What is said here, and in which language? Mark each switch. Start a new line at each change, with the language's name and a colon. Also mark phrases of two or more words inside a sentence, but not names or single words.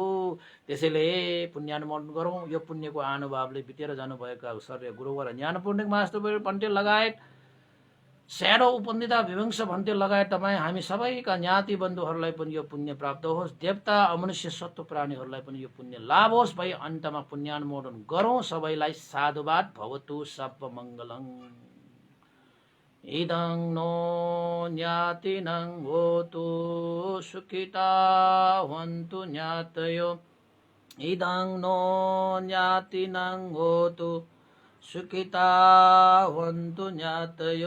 Nepali: त्यसैले पुण्यानुमोदन गरौँ। यो पुण्यको अनुभवले बितेर जानुभएका सर्य गुरुवर ज्ञानपूर्णिक मास्टर पण्डित लगायत स्याडो उपनिधा विवंश भन्ते लगायत तपाईँ हामी सबैका ज्ञाति बन्धुहरूलाई पनि यो पुण्य प्राप्त होस्। देवता अमनुष्य सत्व प्राणीहरूलाई पनि यो पुण्य लाभ होस्। भई अन्तमा पुण्यानुमोदन गरौँ। सबैलाई साधुवाद
Pali: भवतु सब मङ्गलङ। इदं नो ज्ञातिनं होतु सुखिता वन्तु ज्ञातयो। इदं नो ज्ञातिनं होतु सुखिता वन्तु ज्ञातयो।